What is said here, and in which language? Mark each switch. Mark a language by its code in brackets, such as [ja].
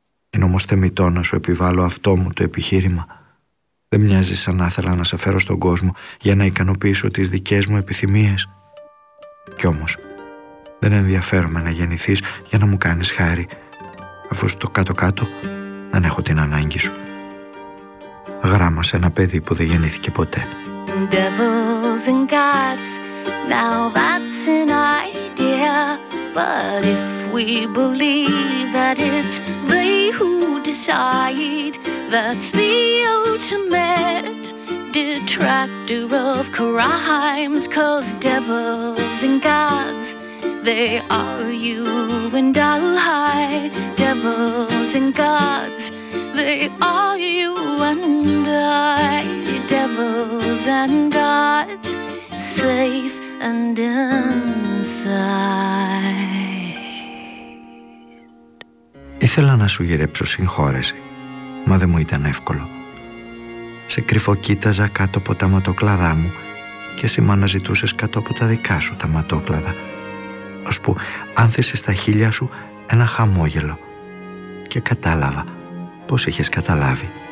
[el] Είναι όμως θεμητό να σου επιβάλλω αυτό μου το επιχείρημα. Δεν μοιάζει σαν να ήθελα να σε φέρω στον κόσμο για να ικανοποιήσω τις δικές μου επιθυμίες. Κι όμως δεν ενδιαφέρομαι να γεννηθείς για να μου κάνεις χάρη, αφού στο κάτω-κάτω δεν έχω την ανάγκη σου. Γράμμα σε ένα παιδί που δεν γεννήθηκε ποτέ. [en] Devils and gods, now that's an idea. But if we believe that it's they who decide, that's the ultimate detractor of crimes. Cause devils and gods, they are you and I. Devils and gods, they are you and I. Devils and gods, safe and inside. [el] Ήθελα να σου γυρέψω συγχώρεση, μα δεν μου ήταν εύκολο. Σε κρυφοκοίταζα κάτω από τα ματοκλαδά μου και εσύ μ' αναζητούσες κάτω από τα δικά σου τα ματόκλαδα, ώσπου άνθησε στα χείλια σου ένα χαμόγελο και κατάλαβα πως είχες καταλάβει.